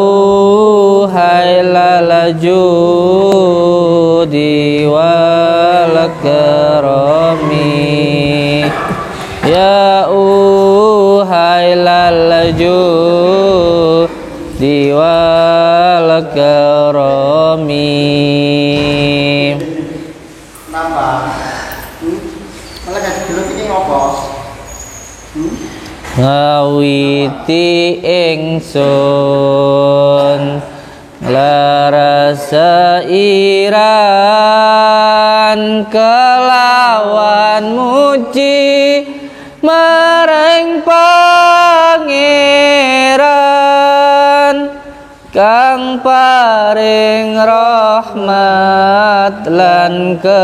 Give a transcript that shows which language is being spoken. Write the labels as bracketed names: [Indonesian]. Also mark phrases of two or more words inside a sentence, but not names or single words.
[Arabic] أهيل الجود والكرم يا أهيل الجود والكرم [Javanese] ngawiti ingsun larasa iran kelawan muji marang pangeran kang paring rahmat lan